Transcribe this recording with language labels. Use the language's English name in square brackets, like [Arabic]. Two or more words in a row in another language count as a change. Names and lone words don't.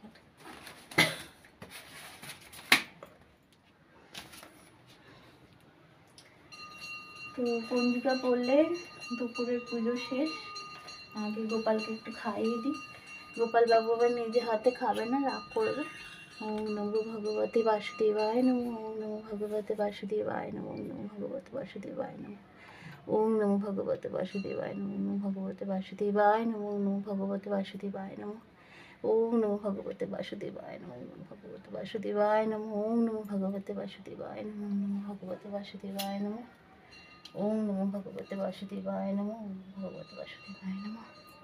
[Bangla] তো পঞ্জিকা পড়লে দুপুরের পুজো শেষ, আমাকে গোপালকে একটু খাইয়ে দিই। গোপাল বাবু আবার নিজে হাতে খাবে না, রাগ করবে। [Sanskrit] ওম নমো ভগবতে বাসুদেবায় নমঃ, ওম নমো ভগবতে বাসুদেবায় নমঃ, ওম নমো ভগবতে বাসুদেবায় নমঃ, ওম নমো ভগবতে বাসুদেবায় নমঃ, ওম নমো ভগবতে বাসুদেবায় নমঃ, ওম নমো ভগবতে বাসুদেবায় নমঃ, ওম নমো ভগবতে বাসুদেবায় নমঃ, ওম নমো ভগবতে বাসুদেবায় নমঃ, ওম নমো ভগবতে বাসুদেবায় নমঃ, ওম নমো ভগবতে বাসুদেবায় নমঃ, ওম নমো ভগবতে বাসুদেবায় নমঃ, ওম নমো ভগবতে বাসুদেবায় নমঃ।